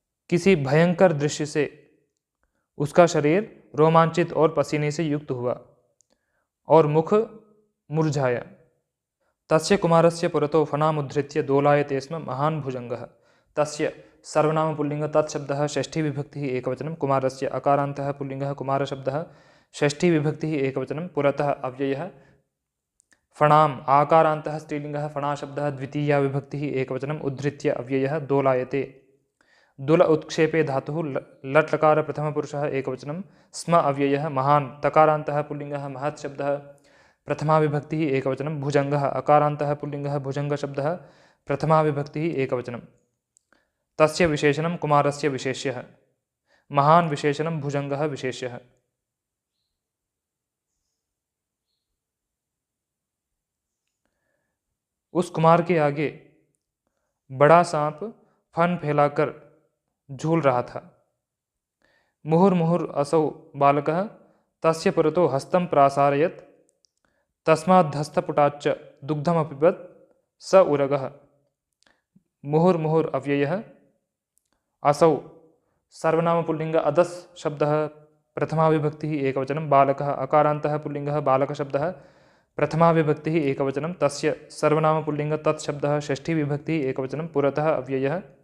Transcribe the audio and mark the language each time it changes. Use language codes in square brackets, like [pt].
[hi] किसी भयंकर दृश्य से उसका शरीर रोमांचित और पसीने से युक्त हुआ और मुख मुरझाया। [sa] तस्य कुमारस्य पुरतो फणामुद्धृत्य दोलायते स्म महान् भुजङ्गः। तस्य सर्वनाम पुल्लिंग तत्शब्दः षष्ठी विभक्तिः एकवचनं कुमारस्य अकारान्तः पुल्लिंगः कुमारशब्दः षष्ठी विभक्तिः एकवचनं पुरतः अव्ययः फणाम् आकारान्तः स्त्रीलिंगः फणाशब्दः द्वितीया विभक्तिः एकवचनं उद्धृत्य अव्ययः दोलायते दुल उत्क्षेपे धातुः लट् लकार प्रथमपुरुषः एकवचनं स्म अव्ययः महान् तकारान्तः पुल्लिंगः महत् शब्दः प्रथमा विभक्तिः एकवचनं भुजङ्गः अकारान्तः पुल्लिंगः भुजङ्गशब्दः प्रथमा विभक्तिः एकवचनं तस्य विशेषणं कुमारस्य विशेष्यः महान् विशेषणं भुजङ्गः विशेष्यः। [hi] उस कुमार के आगे बड़ा सांप फन फैलाकर झूल रहा था। [sa] मुहुर्मुहुर् असौ बालकः तस्य पुरतो हस्तं प्रासारयत् तस्माद्धस्तपुटाच्च दुग्धमपिबत् स उरगः। मुहुर्मुहुर् अव्ययः असौ सर्वनाम पुल्लिंग अदस् शब्दः प्रथमा विभक्तिः एकवचनं बालकः अकारान्तः पुल्लिंगः बालकशब्दः प्रथमा विभक्तिः एकवचनं तस्य सर्वनाम पुल्लिंग तत्शब्दः षष्ठी विभक्तिः एकवचनं पुरतः अव्ययः